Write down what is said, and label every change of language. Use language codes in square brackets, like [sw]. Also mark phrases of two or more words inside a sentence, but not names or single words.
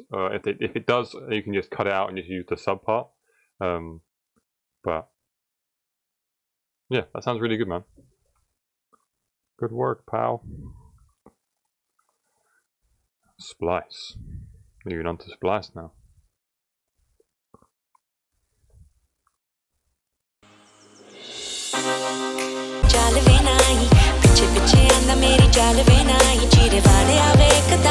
[en] If it does, you can just cut it out and just use the sub part. But yeah, that sounds really good, man. Good work, pal. Splice. Moving on to Splice now. [pa] ਚੱਲ ਵੇ ਨਾਈ ਪਿੱਛੇ ਪਿੱਛੇ ਆਂਦਾ ਮੇਰੀ ਚੱਲ ਵੇ ਨਾਈ ਚੀਰੇ ਵਾਲਿਆ ਵੇਖਦਾ